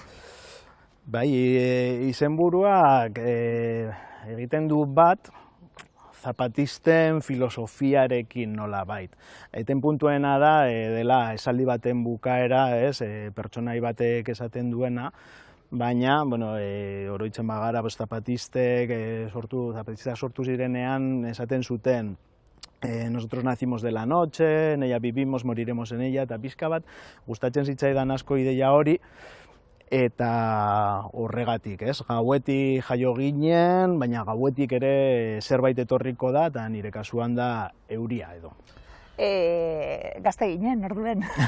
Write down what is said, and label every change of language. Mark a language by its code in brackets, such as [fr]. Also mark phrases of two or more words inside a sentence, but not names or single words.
[eu] Bai, izenburuak egiten du bat zapatisten filosofiarekin nola bait. Eten puntuena da, dela esaldi baten bukaera, pertsonai batek esaten duena, baina, oroitzen bagara zapatistek sortu zirenean esaten zuten [es] nosotros nacimos de la noche, en ella vivimos, moriremos en ella, [eu] eta pixka bat gustatzen zitzaidan asko ideia hori, eta horregatik, gauetik jaio ginen, baina gauetik ere zerbait etorriko da, eta nire kasuan da euria edo. Gazte ginen, orduen.